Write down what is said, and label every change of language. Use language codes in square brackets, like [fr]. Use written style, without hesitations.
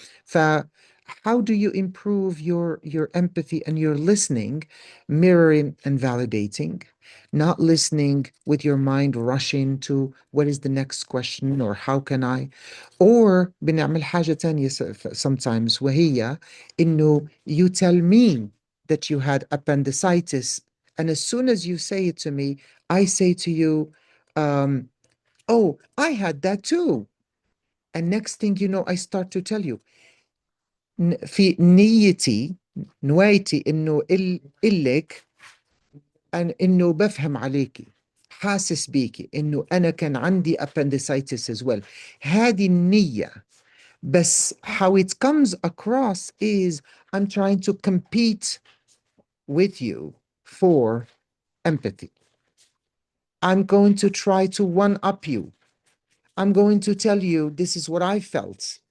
[ar] ف [en] how do you improve your empathy and your listening, mirroring and validating, not listening with your mind rushing to what is the next question or how can I, or [ar] بنعمل حاجة تانية [en] sometimes [ar] وهي إنه [en] you tell me that you had appendicitis, and as soon as you say it to me, I say to you, oh, I had that too. And next thing you know, I start to tell you, [ar] في نيتي نوايتي إنه إلك أن إنه بفهم عليكي، حاسس بيكي إنه أنا كان عندي appendicitis [en] as well. [ar] هذه النية. بس [en] how it comes across is I'm trying to compete with you for empathy. I'm going to try to one up you. I'm going to tell you this is what I felt.